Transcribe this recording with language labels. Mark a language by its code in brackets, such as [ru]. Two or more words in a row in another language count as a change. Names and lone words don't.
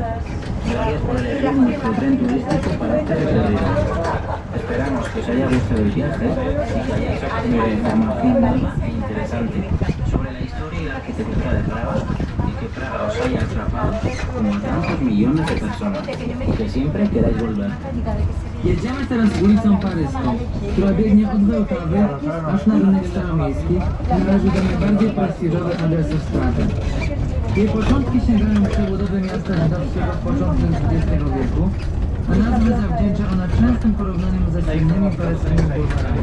[es] Gracias por elegir nuestro tren turístico para este recorrido. Esperamos que os haya gustado el viaje y que hayáis obtenido información nueva e interesante sobre la historia y la arquitectura de Praga y que Praga os haya atrapado como a tantos millones de personas y que siempre queráis volver. [pl] Jedziemy teraz ulicą Paryską, która biegnie od Wełtawy aż na rynek staromiejski i należy do najbardziej prestiżowych adresów Pragi. Jej początki sięgają przebudowy miasta żydowskiego w początku XX wieku, a nazwę zawdzięcza ona częstym porównaniom ze słynnymi paryskimi bulwarami.